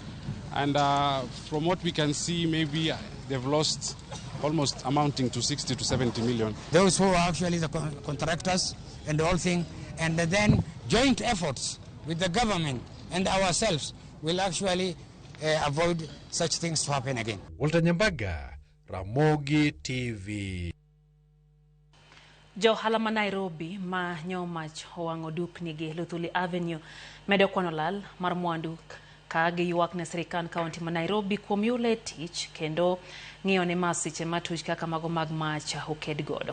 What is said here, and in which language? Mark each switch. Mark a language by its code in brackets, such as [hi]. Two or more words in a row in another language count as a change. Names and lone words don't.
[en] And from what we can see, maybe they've lost almost amounting to 60 to 70 million. Those who are actually the contractors and the whole thing, and then joint efforts with the government and ourselves will actually avoid such things to happen again. Walter Nyambaga, Ramogi TV. [luo] Jo halama Nairobi ma nyomach howango dukni gi Luthuli Avenue medo kono lal mar mwandu ka giywak ne sirikal kaunti ma Nairobi kuom yule tich kendo ng'iyo ne masiche matuch kaka mago mag macha oked godo.